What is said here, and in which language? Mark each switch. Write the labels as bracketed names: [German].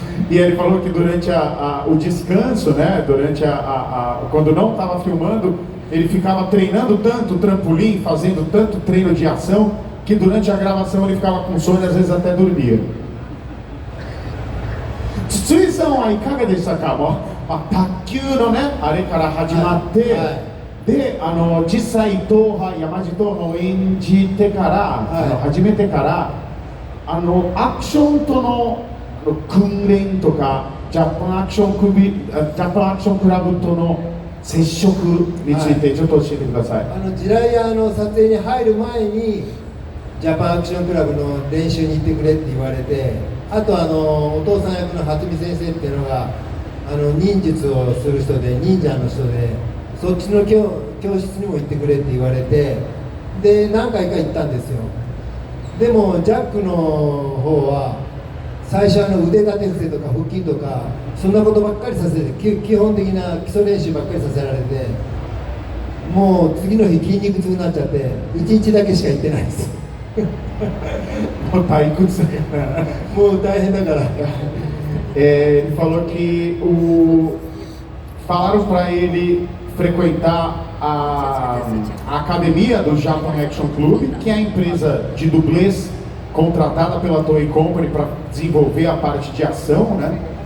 [Portuguese] E ele falou que durante o descanso, né, quando não estava filmando, ele ficava treinando tanto trampolim, fazendo tanto treino de ação, que durante a gravação ele ficava com sono e às vezes até dormia. [Japanese] 筒井さんはいかがでしたか？卓球のね、あれから始まって、で実際山地党の演じてから、始めてからアクションとの訓練とかジャパンアクションクラブとの接触についてちょっと教えてください。ジライアの撮影に入る前にジャパンアクションクラブの練習に行ってくれって言われて、あとお父さん役の初見先生っていうのが忍術をする人で忍者の人で、そっちの教室にも行ってくれって言われて、で何回か行ったんですよ。でもジャックの方は最初腕立て伏せとか腹筋とかそんなことばっかりさせて、基本的な基礎練習ばっかりさせられて、もう次の日筋肉痛になっちゃって1日だけしか行ってないです。もう退屈もう大変だから。 [Portuguese] Ele falou que falaram para ele frequentar a academia do Japan Action Club, que é a empresa de dublês contratada pela Toei Company para desenvolver a parte de ação, né?